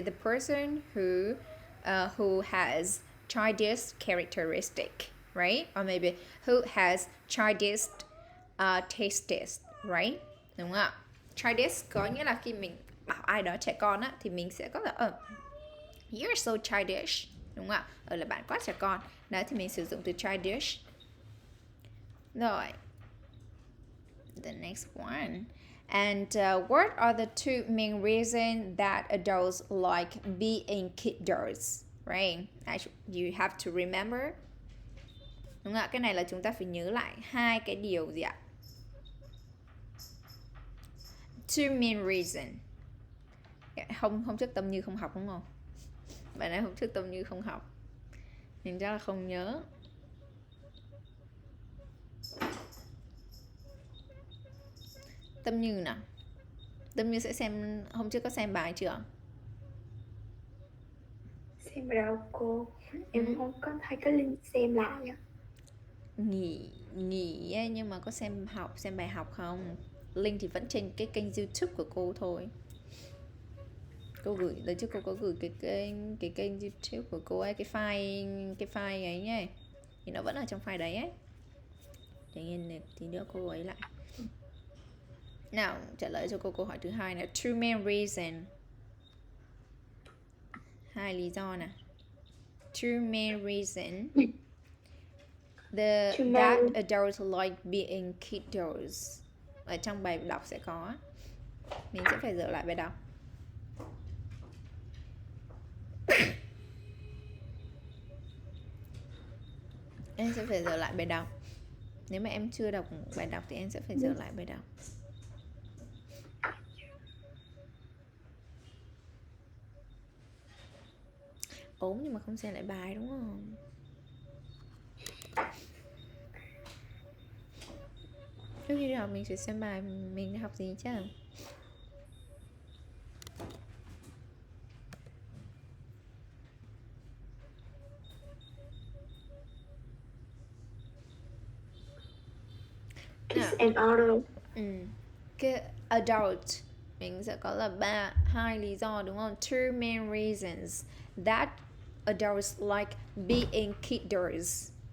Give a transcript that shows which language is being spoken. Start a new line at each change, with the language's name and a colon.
English: Is the person who has childish characteristic, right? Or maybe who has childish tastes, right?
Vietnamese: Đúng không ạ? Childish có nghĩa là khi mình bảo ai đó trẻ con á thì mình sẽ có là you're so childish, đúng không ạ? Là bạn quá trẻ con. Đó thì mình sử dụng từ childish.
English: Rồi. The next one. And what are the 2 main reasons that adults like being kiddos, right? You have to remember. Đúng không ạ?
Vietnamese: Cái này là chúng ta phải nhớ lại 2 cái điều gì ạ? 2 main reasons. Hôm trước Tâm Như không học đúng không? Bạn ấy hôm trước Tâm Như không học nên chắc là không nhớ. Tâm Như nào? Tâm Như sẽ xem, hôm trước có xem bài chưa? Xem ở đâu cô? Em không có thấy cái link xem lại á. Nghỉ ấy, nhưng mà có xem bài học không? Link thì vẫn trên cái kênh YouTube của cô thôi. Cô gửi lần trước cô có gửi cái kênh YouTube của cô ấy, cái file ấy nhé, thì nó vẫn ở trong file đấy ấy. Để nhiên tí nữa cô ấy lại. Nào, trả lời cho cô câu hỏi thứ hai là two main reason. 2 lý do nè.
English: Two main reason that adults like being kiddos.
Vietnamese: Ở trong bài đọc sẽ có. Mình sẽ phải dở lại bài đọc. Em sẽ phải dở lại bài đọc. Nếu mà em chưa đọc bài đọc thì em sẽ phải dở lại bài đọc. Ốm nhưng mà không xem lại bài đúng không? Trước khi đi học mình sẽ xem bài mình học gì chứ.
English: Kids and adult.
Vietnamese: Cái adult mình sẽ có là hai lý do đúng không?
English: Two main reasons that adults like being kiddos.